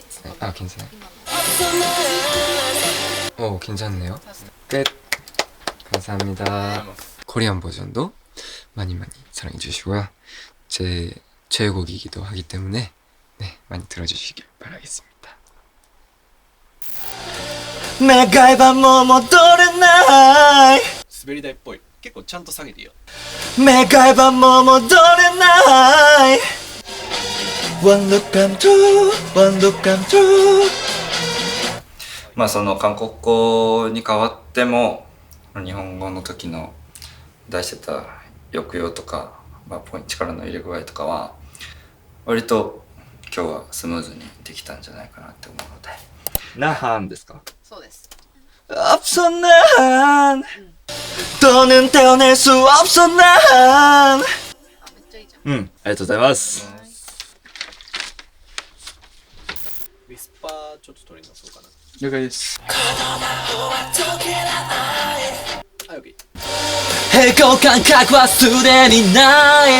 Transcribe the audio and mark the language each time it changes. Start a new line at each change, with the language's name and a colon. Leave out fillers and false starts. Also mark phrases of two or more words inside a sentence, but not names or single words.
Korean: 아 괜찮아요. 괜찮네요. 끝. 감사합니다. 코리안 버전도 많이 사랑해 주시고요. 제 최애곡이기도 하기 때문에 네, 많이 들어주시길 바라겠습니다. 매일 밤 戻れない
Japanese: 滑り台っぽい。結構ちゃんと下げていいよ。
Korean: 매일 밤
English: 戻れない One look I'm through, one look I'm through
Japanese: まあその韓国語に変わっても日本語の時の出してた抑揚とか、力の入れ具合とかは割と今日はスムーズにできたんじゃないかなって思うので。ナハンですか。そうです。
Korean: 없어 난 더는 태어날 수 없어 난
Japanese: あ、めっちゃいい。うんありがとうございます。ウィスパーちょっと取り直そうかな。了解です。はい、OK。平行感覚はすでにない。